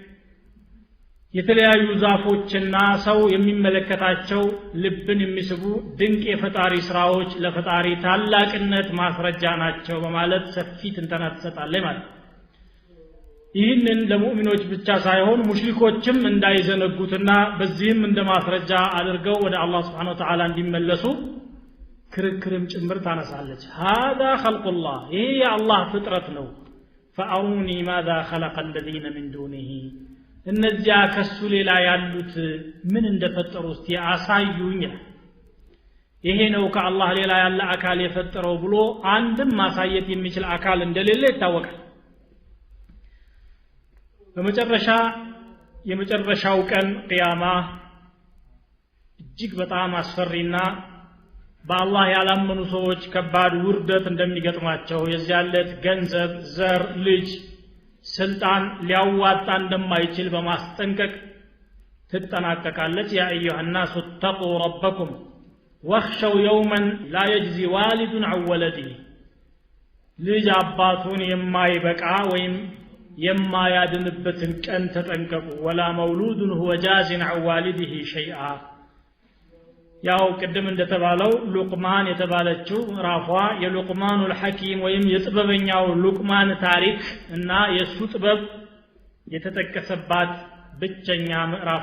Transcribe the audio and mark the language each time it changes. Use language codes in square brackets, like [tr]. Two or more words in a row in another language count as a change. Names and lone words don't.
[am] የተለያዩ ዛፎችና ሰው የሚመለከታቸው ልብን የሚስቡ ድንቅ የፈጣሪ ስራዎች ለፈጣሪ ታላቅነት ማስረጃ ናቸው በማለት ሰፊ ትንተና ትሰጣለች ማለት ነው። ይህንን ለሙእሚኖች ብቻ ሳይሆን ሙሽሪኮችም እንዳይዘነጉትና በዚህም እንደ ማስረጃ አድርገው ወደ አላህ [ar] سبحانه وتعالى [am] እንዲመለሱ ክርክርም ጭምር ታነሳለች። [ar] هذا خلق الله [am] ይሄ የአላህ ፍጥረት ነው። [ar] فأروني ماذا خلق الذين من دونه [am] እነዚያ ከሱ ሌላ ያሉት ምን እንደፈጠሩ እስቲ አሳዩኝ። ይሄ ነው ከአላህ ሌላ ያለ አካል የፈጠረው ብሎ አንድም ማሳየት የሚችል አካል እንደሌለ ይታወቃል። በመጨረሻ የመጨረሻው ቀን ቂያማ እጅግ በጣም አስፈሪና በአላህ ያላመኑ ሰዎች ከባድ ውርደት እንደሚገጥማቸው የዚያለት ገንዘብ፣ ዘር፣ ልጅ፣ ስልጣን ሊያዋጣ እንደማይችል በማስጠንቀቅ ትጠናቀቃለች። [ar] يا أيها الناس اتقوا ربكم واخشوا يوما لا يجزي والد عن ولده [am] ልጅ አባቱን የማይበቃ ወይም የማያድንበትን ቀን ተጠንቀቁ [ar] ولا مولود هو جاز عن والده شيئا [am] ያው ቅድም እንደተባለው ሉቅማን የተባለችው ምዕራፏ የሉቅማኑል ሐኪም ወይም የጥበበኛው ሉቅማን ታሪክ እና የሱ ጥበብ የተጠቀሰባት ብቸኛ ምዕራፍ